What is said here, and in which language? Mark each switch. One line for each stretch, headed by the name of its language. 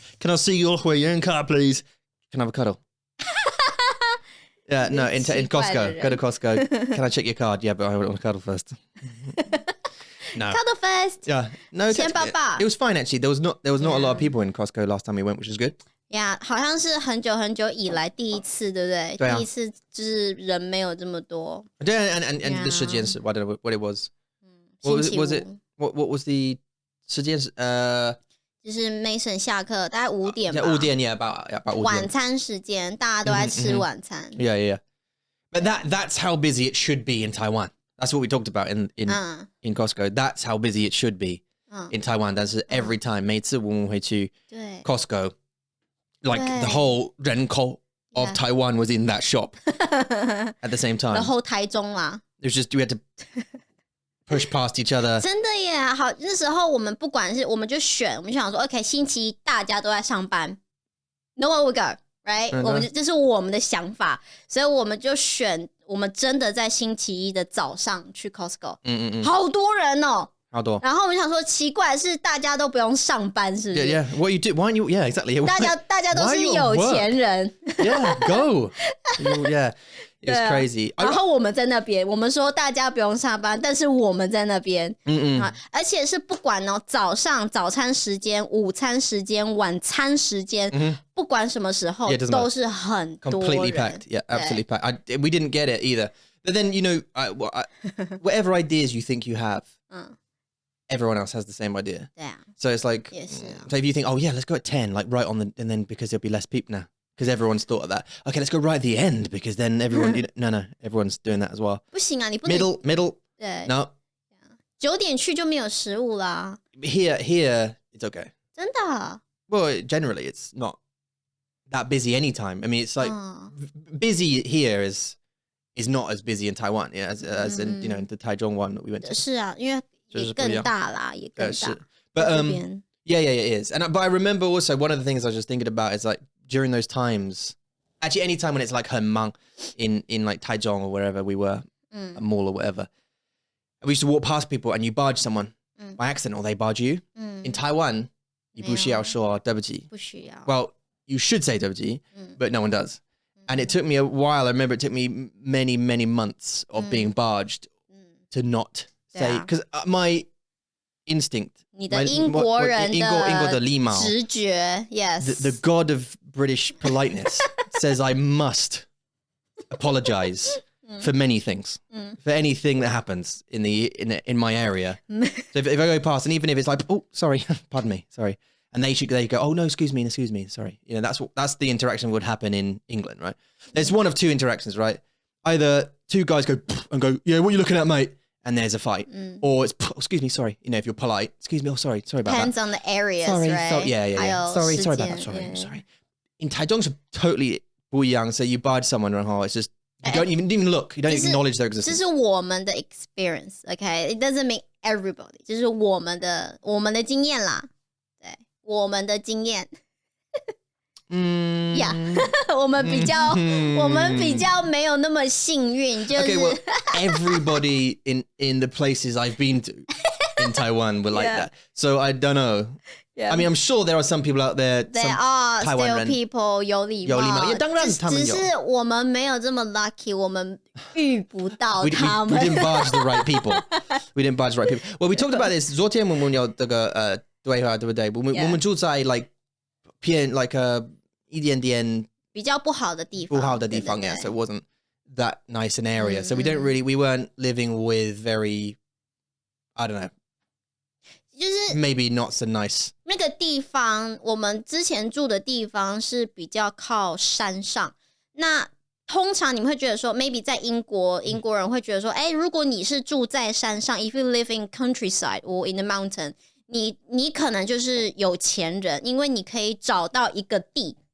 English: Can I see your Huiyuan card, please? Can I have a cuddle? Yeah, no, in Costco. Go to Costco. Can I check your card? Yeah, but I want a cuddle first. No. Cuddle first. Yeah. No, it was fine actually. There was not a lot of people in Costco last time we went, which is good.
Chinese: Yeah, 好像是很久很久以来第一次，对不对？对啊。第一次就是人没有这么多。
English: 对 and the
Chinese: 时间是
English: I don't know what it was. What was it? What was the
Chinese: 时间是就是 Mason 下课大概5点吧。
English: 5点 yeah, about 5点。
Chinese: 晚餐时间大家都在吃晚餐。
English: Yeah. But that's how busy it should be in Taiwan. That's what we talked about in Costco. That's how busy it should be in Taiwan.
Chinese: 但是
English: every time
Chinese: 每次我们会去 Costco.
English: Like the whole 人口 of Taiwan was in that shop at the same time. The whole
Chinese: 台中啦。
English: It was just we had to push past each other.
Chinese: 真的耶，好，那时候我们不管是我们就选，我们就想说 ，OK， 星期一大家都在上班 ，
English: No one will go， right？
Chinese: 我们这是我们的想法，所以我们就选，我们真的在星期一的早上去 Costco， 好多人哦。好多，然后我们想说，奇怪是大家都不用上班，是不是
English: ？Yeah, what you do? Why aren't you? Yeah, exactly.
Chinese: 大家都是有钱人。
English: Yeah, go. Yeah, it was crazy.
Chinese: 然后我们在那边，我们说大家不用上班，但是我们在那边，而且是不管哦，早上早餐时间、午餐时间、晚餐时间，不管什么时候都是很多人。
English: Completely packed. Yeah, absolutely packed. We didn't get it either. But then whatever ideas you think you have. Everyone else has the same idea. Yeah. So it's like, so if you think, oh yeah, let's go at 10, like right on and then because there'll be less people now. Because everyone's thought of that. Okay, let's go right at the end because then everyone, no, everyone's doing that as well.
Chinese: 不行啊，你不能
English: Middle.
Chinese: 对
English: No.
Chinese: 9点去就没有食物啦。
English: Here, it's okay.
Chinese: 真的
English: Well, generally it's not that busy anytime. I mean, it's like busy here is not as busy in Taiwan, yeah, as in the Taichung one that we went to.
Chinese: 是啊，因为也更大啦，也更大。
English: But yeah, it is. But I remember also one of the things I was just thinking about is like during those times, actually any time when it's like
Chinese: 很忙
English: in like Taichung or wherever we were, a mall or whatever, we used to walk past people and you barge someone by accident or they barge you. In Taiwan,
Chinese: 你不需要说对不起。不需要。
English: Well, you should say
Chinese: 对不起,
English: but no one does. And it took me a while. I remember it took me many, many months of being barged to not say, because my instinct,
Chinese: 你的英国人的英国的礼貌直觉
English: yes the god of British politeness says I must apologize for many things, for anything that happens in my area. So if I go past, and even if it's like, oh, sorry, pardon me, sorry, and they go, oh no, excuse me, sorry. You know, that's the interaction would happen in England, right? There's one of two interactions, right? Either two guys go and go, yeah, what are you looking at, mate? And there's a fight, or it's excuse me, sorry. You know, if you're polite, excuse me, oh sorry about depends that. on the areas, sorry, right? yeah. Sorry about that. Sorry. In Taiwan, it's totally
Chinese: 不一样.
English: So you barge someone, and it's just you don't even look, you don't acknowledge their existence.
Chinese: 这是我们的
English: experience,
Chinese: okay?
English: It doesn't mean everybody.
Chinese: 这是我们的经验啦，对，我们的经验。 Yeah, 我们比较没有那么幸运，就是
English: Okay, well, everybody in the places I've been to in Taiwan were like that. So I don't know. Yeah. I mean, I'm sure there are some people out there. There are Taiwan still
Chinese: 人
English: people
Chinese: 有礼貌，当然他们有。只是我们没有这么
English: lucky，
Chinese: 我们遇不到
English: We
Chinese: 他们。
English: didn't barge the right people. Well, we talked about this.
Chinese: 昨天我们有这个对话，对不对？我们住在 like 偏 like 一点点比较不好的地方，
English: yeah. So it wasn't that nice an area. So we weren't living with very, I don't know.
Chinese: 就是
English: maybe not so nice.
Chinese: 那个地方，我们之前住的地方是比较靠山上。那通常你们会觉得说 ，
English: maybe
Chinese: 在英国人会觉得说，哎，如果你是住在山上 ，
English: if you live in countryside or in the mountain，
Chinese: 你可能就是有钱人，因为你可以找到一个地。